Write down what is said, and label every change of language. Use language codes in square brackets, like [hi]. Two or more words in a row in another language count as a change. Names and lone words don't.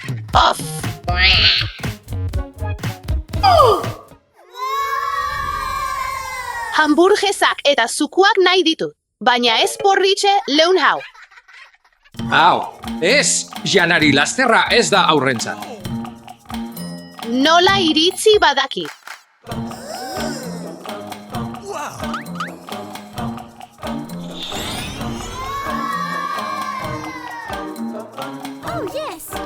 [eu] Off! Hamburgesak eta zukuak nahi ditut, baina ez porritxe leun hau. Hau, ez, Janari lasterra ez da aurrentzat. Nola iritzi badaki. [en] Oh, yes.